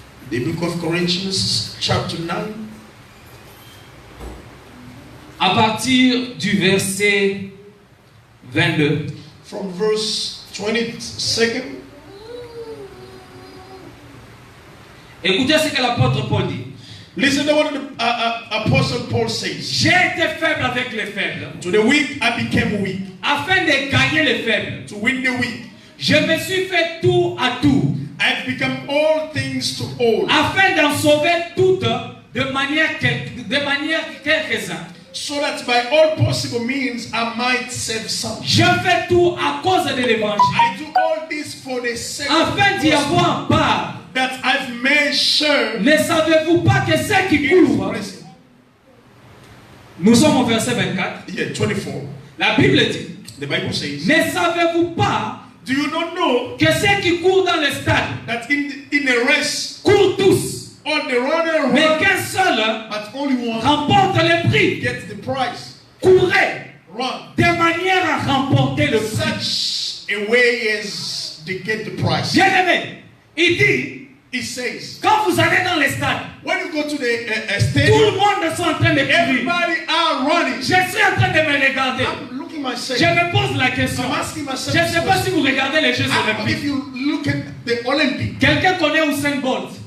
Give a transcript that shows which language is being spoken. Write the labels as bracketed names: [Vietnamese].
[English] The book of Corinthians, chapter 9. [French] À partir du verset 22. [English] From verse 22nd. [French] Écoutez ce que l'apôtre Paul dit. [English] Listen to what the Apostle Paul says. [French] J'ai été faible avec les faibles, [English] To the weak, I became weak. [French] afin de gagner les faibles. [English] To win the weak, [French] Je me suis fait tout à tout, [English] I've become all things to all. [French] afin d'en sauver toutes de manière quelques-uns. [English] So that by all possible means I might save some. [French] Je fais tout à cause de l'évangile, [English] I do all this for the sake of [French] afin d'y [English] the gospel, [French] avoir part. [English] that I've made sure. [French] Ne savez-vous pas que ceux qui courent, nous sommes au verset 24, [English] Yeah, 24. [French] la Bible dit, [English] The Bible says, [French] ne savez-vous pas [English] do you not know [French] que ceux qui courent dans le stade [English] that in a race, [French] courent tous, [English] all the runner [French] mais [English] run, [French] qu'un seul [English] but only one [French] remporte le prix? [English] gets the prize? [French] Courez [English] Run [French] de manière à remporter le prix. [English] such a way as to get the prize. [French] Bien aimé, il dit, [English] It says, [French] quand vous allez dans le stade, [English] when you go to the [French] tout [English] stadium, [French] le monde est en train de courir. [English] everybody are running. [French] Je suis en train de me regarder. [English] I'm looking myself. [French] Je me pose la question. [English] I'm asking myself. [French] Je ne sais pas si vous regardez les Jeux [English] If you look at the Olympic, [French] Quelqu'un connaît Usain Bolt?